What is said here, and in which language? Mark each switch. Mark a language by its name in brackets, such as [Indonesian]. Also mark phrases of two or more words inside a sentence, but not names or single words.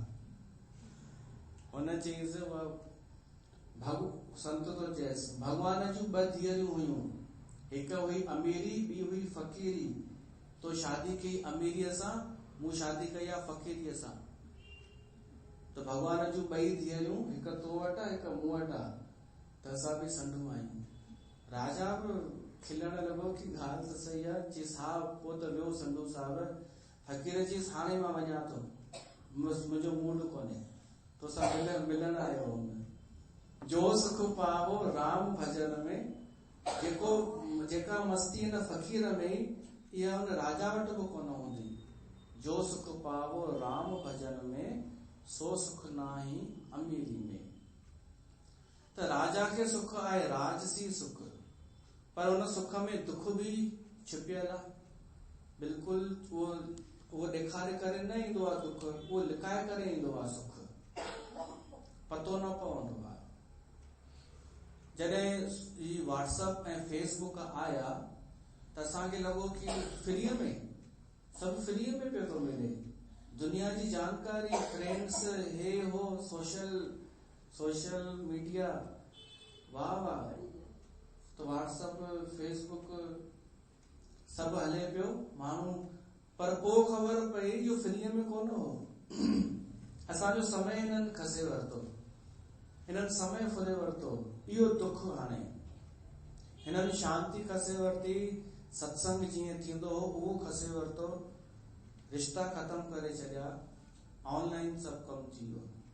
[Sindhi] हुन चईसि संत तो चएसि भगवान जूं ॿ धीअरूं हुयूं, हिकु हुई अमीरी ॿी हुई फ़कीरी, तो शादी कई अमीरीअ सां मूं शादी कई आहे फ़क़ीरीअ सां, त भॻवान जूं ॿई धीअरूं हिकु तो वटि आहे हिकु मूं वटि आहे, त असां बि संडूं आहियूं। राजा बि खिलण लॻो कि ॻाल्हि त सही आहे। चईस हा पोइ त वियो संडू साहिब। फ़क़ीर चईस हाणे मां वञा थो, मुंहिंजो मूड कोन्हे, तोसां मिलण आयो हुउमि। [Hindi] जो सुख पावो राम भजन में, [Sindhi] जेका मस्ती हिन फ़क़ीर में इहा हुन राजा वटि बि कोन हूंदी। [Hindi] जो सुख पावो राम भजन में, सो सुख नाही अमीरी में। [Sindhi] त राजा खे सुख आहे राजसी सुख, पर उन सुख में दुख भी छिपियल आहे। बिल्कुलु उहो ॾेखारे करे न ईंदो आहे दुख, उहो लिकाए करे ईंदो आहे सुख, पतो न पवंदो आहे। जॾहिं ही व्हाट्सएप ऐं फेसबुक आया त असांखे लॻो कि फ्रीअ में सभु फ्रीअ में पियो थो मिले, दुनिया जी जानकारी, फ्रेंड्स, हे हो, [English] social media, [Sindhi] वाह वाह। तो व्हाट्सएप फेसबुक सभु हले पियो माण्हू, पर पोइ ख़बर पई इहो फ्रीअ में कोन हो। असांजो समय हिननि खसे वरितो, हिननि समय फुरे वरितो। इहो दुख हाणे हिननि शांती खसे वरिती, सत्संग जीअं थींदो हो उहो खसे वरितो, रिश्ता ख़तम करे छॾिया, ऑनलाइन सभु कमु थी वियो।